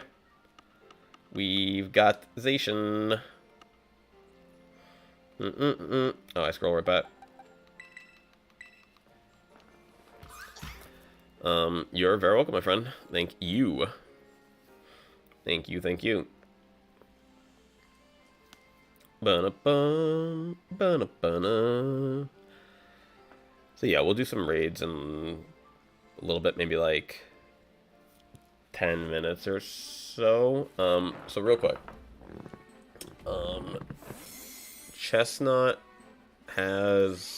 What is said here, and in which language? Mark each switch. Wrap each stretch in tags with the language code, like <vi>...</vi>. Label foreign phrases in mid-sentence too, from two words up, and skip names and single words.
<en>We've got Zacian. Oh, I scroll right back. You're very welcome, my friend. Thank you. Thank you. Ba-na-bum, ba-na-ba-na. So yeah, we'll do some raids in a little bit, maybe like 10 minutes or so. So real quick. Chestnut has...</en>